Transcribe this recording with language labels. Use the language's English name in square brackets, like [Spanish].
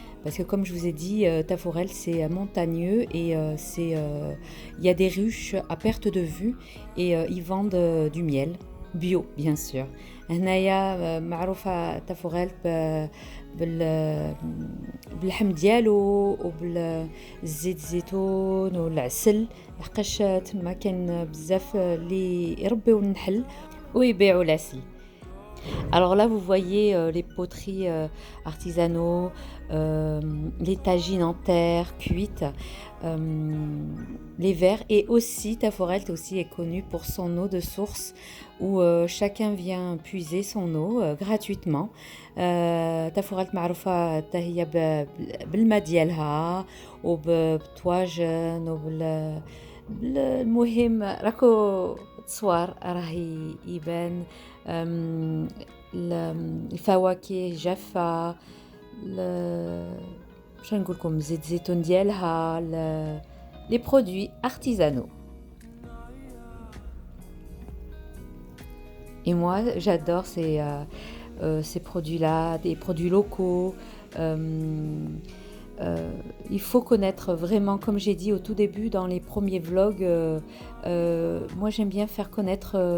[French] Parce que comme je vous ai dit, Taforel c'est montagneux et il y a des ruches à perte de vue et ils vendent du miel bio bien sûr. [Arabic] هنايا معروفة تفوغل باللحم ديالو وبالزيت الزيتون والعسل لحقاش تما كاين بزاف اللي يربيو النحل ويبيعوا العسل. [French] Alors là, vous voyez les poteries artisanaux, les tagines en terre cuites, les verres. Et aussi, Taforelt aussi est connu pour son eau de source où chacun vient puiser son eau gratuitement. [Arabic] تفورالت معروفة حتى هي بالماء ديالها وبالطواجن المهم راكو تصوار راه يبان الفواكه جافة باش نقول لكم زيت الزيتون ديالها [French] les produits artisanaux. Et moi j'adore ces produits-là, des produits locaux. Il faut connaître vraiment, comme j'ai dit au tout début dans les premiers vlogs, moi j'aime bien faire connaître